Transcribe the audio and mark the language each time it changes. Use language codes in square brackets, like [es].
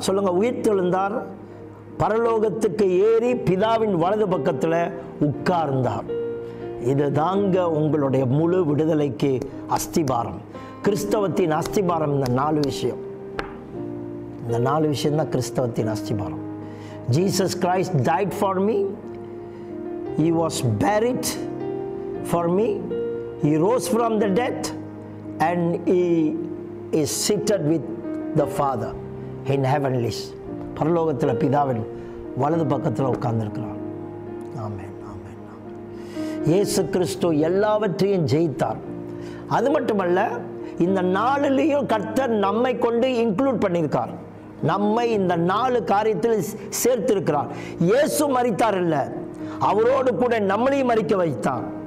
[ta] சொல்லுங்க, உயிர்த்தெழுந்தார், பரலோகத்துக்கு ஏறி பிதாவின் வலது பக்கத்தில் உட்கார்ந்தார். இது தாங்க உங்களுடைய முழு விடுதலைக்கு அஸ்திபாரம். கிறிஸ்தவத்தின் அஸ்திபாரம் இந்த 4 விஷயம். இந்த 4 விஷயம் தான் கிறிஸ்தவத்தின் அஸ்திபாரம். [en] Jesus Christ died for me, he was buried for me, he rose from the dead, and he is seated with the Father in heavenlies. [ta] பரலோகத்தில் பிதாவின் வலது பக்கத்தில் உட்கார்ந்திருக்கிறார். ஆமென், ஆமென், ஆமென். இயேசு கிறிஸ்து எல்லாவற்றையும் ஜெயித்தார். அது மட்டுமல்ல, இந்த 4லையும் கர்த்தர் நம்மை கொண்டு இன்க்ளூட் பண்ணியிருக்கார். நம்மை இந்த 4 காரியத்தில் சேர்த்திருக்கிறார். இயேசு மரித்தார் இல்ல, அவரோடு கூட நம்மளையும் மரிக்க வைத்தார்.